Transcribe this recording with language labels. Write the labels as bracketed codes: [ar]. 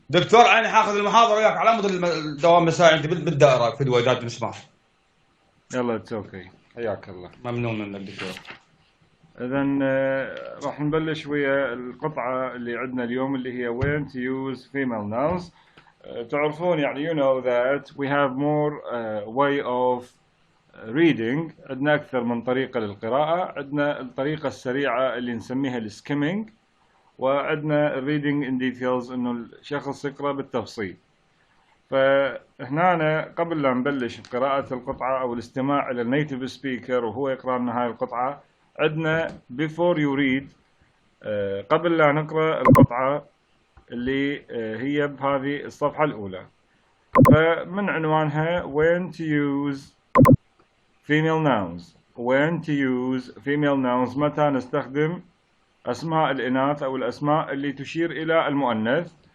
[ar] دكتور انا حاخذ المحاضره وياك على مود الدوام المسائي عندي بالدائره في الوداد نسمع. يلا اتس اوكي، حياك الله. ممنون منك دكتور. اذا راح نبلش ويا القطعه اللي عندنا اليوم اللي هي [en] when to use female nouns. [ar] تعرفون يعني [en] you know that we have more way of reading. [ar] عندنا اكثر من طريقه للقراءه. عندنا الطريقه السريعه اللي نسميها السكيمينج، وعندنا [en] reading in details [ar] انه الشخص يقرا بالتفصيل. فهنا قبل لا نبلش قراءة القطعة أو الاستماع إلى النيتيف سبيكر وهو يقرأ لنا هاي القطعة، عندنا [en] before you read، [ar] قبل لا نقرأ القطعة اللي هي بهذه الصفحة الأولى. فمن عنوانها [en] when to use female nouns. when to use female nouns، [ar] متى نستخدم أسماء الإناث أو الأسماء اللي تشير إلى المؤنث.